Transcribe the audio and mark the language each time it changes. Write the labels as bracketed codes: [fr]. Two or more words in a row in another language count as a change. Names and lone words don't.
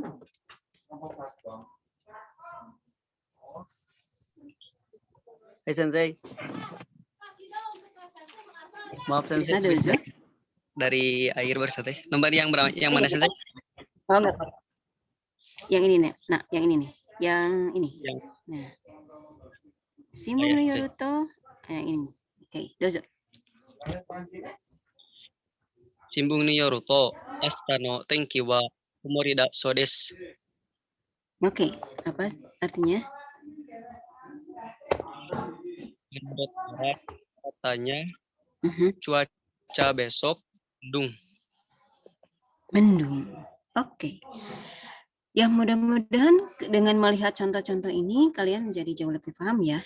[id] Hai Sensei. Maaf Sensei. Sutrisna dozo. Dari air barusan teh. Nomor yang berapa? Yang mana Sensei? Oh enggak. Yang ini nih. Nah, yang ini nih. Yang ini. Nah. [ja] 新聞のよると [id] yang ini. [ja] Oke, [id] dozo. [ja] 新聞によると明日の天気は曇りだそうです. [id] Oke, apa artinya? Menurut koran katanya cuaca besok mendung. Oke. Ya mudah-mudahan dengan melihat contoh-contoh ini kalian menjadi jauh lebih paham ya.